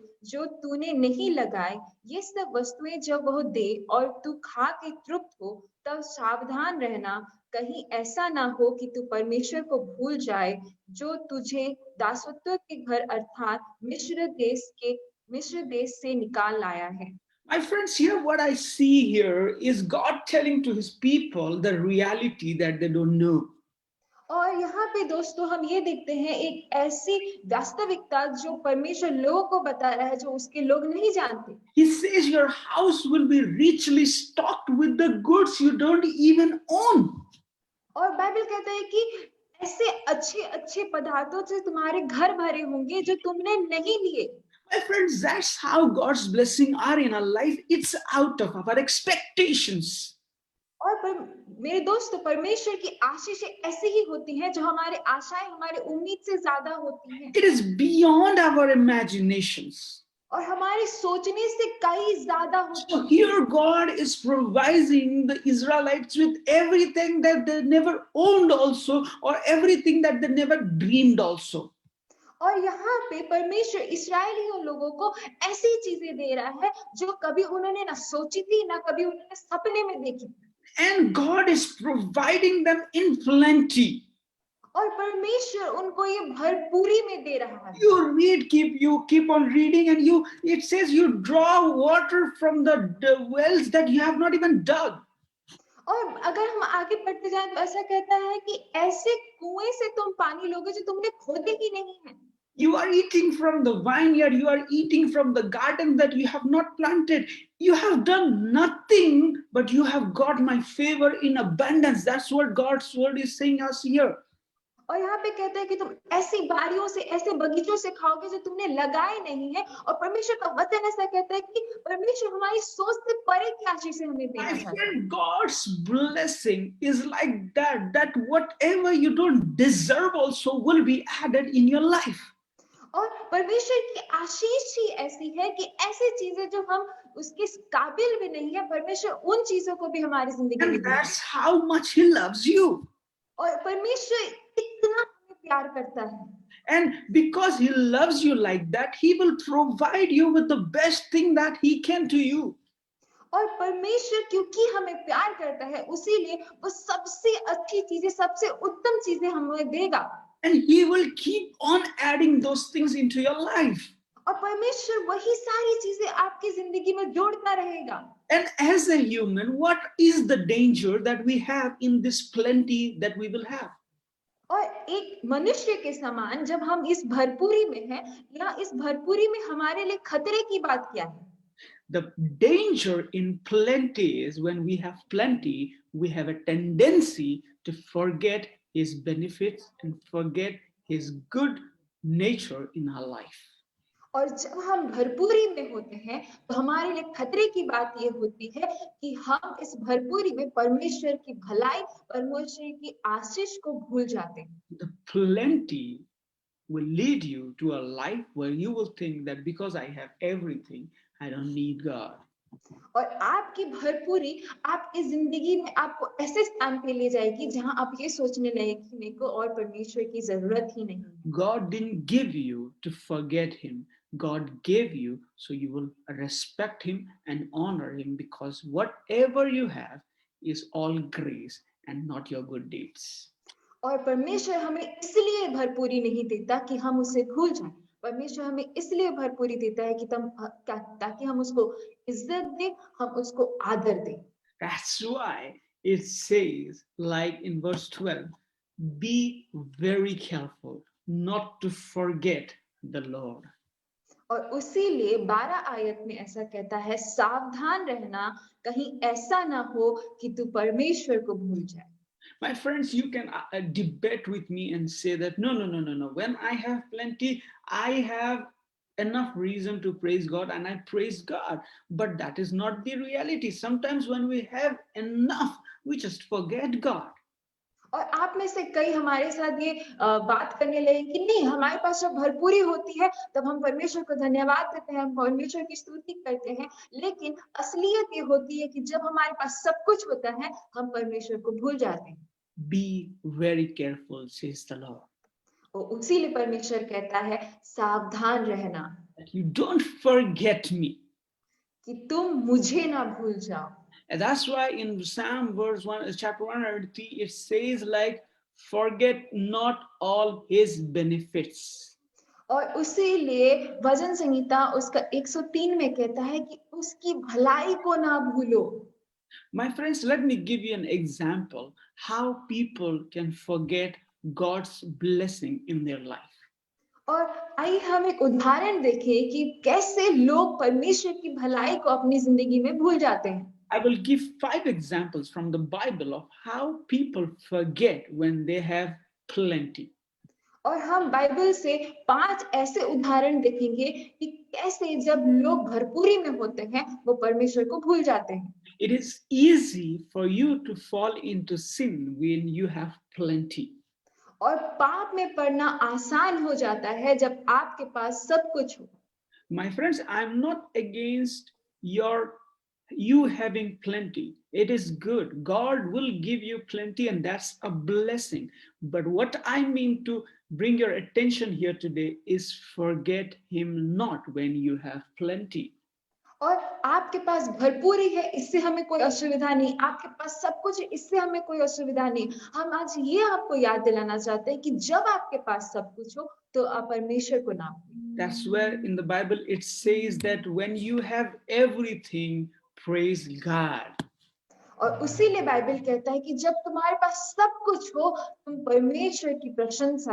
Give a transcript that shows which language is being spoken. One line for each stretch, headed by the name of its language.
Hindi: जो तूने नहीं लगाए, ये सब वस्तुएं जब वह दे और तू खा के तृप्त हो, तब सावधान रहना कहीं ऐसा ना हो कि तू परमेश्वर को भूल जाए जो तुझे दासत्व के घर अर्थात मिस्र देश से निकाल लाया है।
English: My friends, here what I see here is God telling to his people the reality that they don't know.
Hindi: और यहाँ पे दोस्तों हम ये देखते हैं एक ऐसी वास्तविकता जो परमेश्वर लोगों को बता रहा है जो उसके लोग नहीं जानते।
English: He says your house will be richly stocked with the goods you don't even own.
Hindi: और बाइबल कहता है कि ऐसे अच्छे अच्छे पदार्थों से तुम्हारे घर भरे होंगे जो तुमने नहीं लिए।
English: My friends, that's how God's blessing are in our life. It's out of our expectations.
Hindi: और मेरे दोस्तों, परमेश्वर की आशीषें ऐसी ही होती हैं जो हमारे आशाएं हमारे उम्मीद से ज्यादा होती हैं।
English: It is beyond our imaginations.
Hindi: और हमारे सोचने से कहीं ज्यादा होती
English: So
Hindi: है।
English: here God is providing the Israelites with everything that they never owned also, or everything that they never dreamed also.
Hindi: और यहाँ पे परमेश्वर इस्राएलियों लोगों को ऐसी चीजें दे रहा है जो कभी उन्होंने ना सोची थी, ना कभी उन्होंने सपने में देखी थी।
English: And God is providing them in plenty.
Hindi: और परमेश्वर उनको ये भरपूरी में दे रहा है।
English: You keep on reading, and it says you draw water from the wells that you have not even dug.
Hindi: और अगर हम आगे बढ़ते जाएं तो ऐसा कहता है कि ऐसे कुएं से तुम पानी लोगे जो तुमने खोदे ही नहीं है।
English: You are eating from the vineyard, you are eating from the garden that you have not planted. You have done nothing, but you have got my favor in abundance. That's what God's word is saying us here.
Hindi: और यहाँ पे कहता है कि तुम ऐसी बारियों से, ऐसे बगीचों से खाओगे जो तुमने लगाए नहीं है। और परमेश्वर का वचन ऐसा कहता है कि परमेश्वर हमारी सोच से परे की आशीष से हमें देना
English: My
Hindi: चाहता है।
English: friend, God's blessing is like that whatever you don't deserve also will be added in your life.
Hindi: और परमेश्वर की आशीष ही ऐसी है कि ऐसी चीजें जो हम उसके काबिल भी नहीं है, परमेश्वर उन चीजों को भी हमारी जिंदगी में
English: And
Hindi: देता है।
English: that's how much He loves you.
Hindi: और परमेश्वर इतना हमें प्यार करता है।
English: And because He loves you like that, He will provide you with the best thing that He can to you.
Hindi: और परमेश्वर क्योंकि हमें प्यार करता है, उसीलिए वो सबसे अच्छी चीजें, सबसे उत्तम चीजें हमें देगा।
English: And He will keep on adding those things into your life.
Hindi: और परमेश्वर वही सारी चीजें आपकी जिंदगी में जोड़ता रहेगा।
English: And as a human, what is the danger that we have in this plenty that we will have?
Hindi: और एक मनुष्य के समान जब हम इस भरपूरी में हैं, या इस भरपूरी में हमारे लिए खतरे की बात क्या है?
English: The danger in plenty is when we have plenty, we have a tendency to forget His benefits and forget His good nature in our life.
Hindi: और जब हम भरपूरी में होते हैं तो हमारे लिए खतरे की बात ये होती है कि हम इस भरपूरी में परमेश्वर की भलाई, परमेश्वर की आशीष को भूल जाते हैं।
English: The plenty will lead you to a life where you will think that because I have everything, I don't need God.
Hindi: और आपकी भरपूरी आपकी जिंदगी में आपको ऐसे स्थान पे ले जाएगी जहां आप ये सोचने लगे कि मेरे को और परमेश्वर की जरूरत ही नहीं है।
English: God didn't give you to forget Him. God gave you so you will respect Him and honor Him, because whatever you have is all grace and not your good deeds.
Hindi: और परमेश्वर हमें इसलिए भरपूरी नहीं देता कि हम उसे भूल जाएं। परमेश्वर हमें इसलिए भरपूरी देता है कि ताकि हम उसको इज्जत दें, हम उसको आदर दें।
English: That's why it says, like in verse 12, be very careful not to forget the Lord.
Hindi: और उसीलिए 12 आयत में ऐसा कहता है, सावधान रहना, कहीं ऐसा ना हो कि तू परमेश्वर को भूल जाए।
English: My friends, you can debate with me and say that no. When I have plenty, I have enough reason to praise God and I praise God. But that is not the reality. Sometimes when we have enough, we just forget God.
Hindi: और आप में से कई हमारे साथ ये बात करने लगे कि नहीं, हमारे पास जब भरपूरी होती है तब हम परमेश्वर को धन्यवाद देते हैं, हम परमेश्वर की स्तुति करते हैं। लेकिन असलियत ये होती है कि जब हमारे पास सब कुछ होता है, हम परमेश्वर को भूल जाते हैं।
English: Be very careful, says the Lord.
Hindi: और उसीलिए परमेश्वर कहता है, सावधान रहना,
English: That you don't forget me.
Hindi: कि तुम मुझे ना भूल जाओ।
English: And that's why in Psalm verse 1, chapter 103, it says like, forget not all His benefits.
Hindi: और उसीलिए भजन संहिता उसका 103 में कहता है कि उसकी भलाई को ना भूलो।
English: My friends, let me give you an example how people can forget God's blessing in their life.
Hindi: और आइए हम एक उदाहरण देखें कि कैसे लोग परमेश्वर की भलाई को अपनी जिंदगी में भूल जाते हैं।
English: I will give 5 examples from the Bible of how people forget when they have plenty.
Hindi: और हम बाइबल से 5 ऐसे उदाहरण देखेंगे कि कैसे जब लोग भरपूरी में होते हैं वो परमेश्वर को भूल जाते हैं।
English: It is easy for you to fall into sin when you have plenty.
Hindi: और पाप में पड़ना आसान हो जाता है जब आपके पास सब कुछ हो।
English: My friends, I'm not against your you having plenty, it is good. God will give you plenty, and that's a blessing. But what I mean to bring your attention here today is forget Him not when you have plenty.
Hindi: और आपके पास भरपूरी है, इससे हमें कोई असुविधा नहीं। आपके पास सब कुछ है, इससे हमें कोई असुविधा नहीं। हम आज ये आपको याद दिलाना चाहते हैं कि जब आपके पास सब कुछ हो तो आप परमेश्वर को ना भूलें।
English: That's where in the Bible it says that when you have everything, praise God.
Hindi: और उसीलिए बाइबल कहता है कि जब तुम्हारे पास सब कुछ हो तुम परमेश्वर की प्रशंसा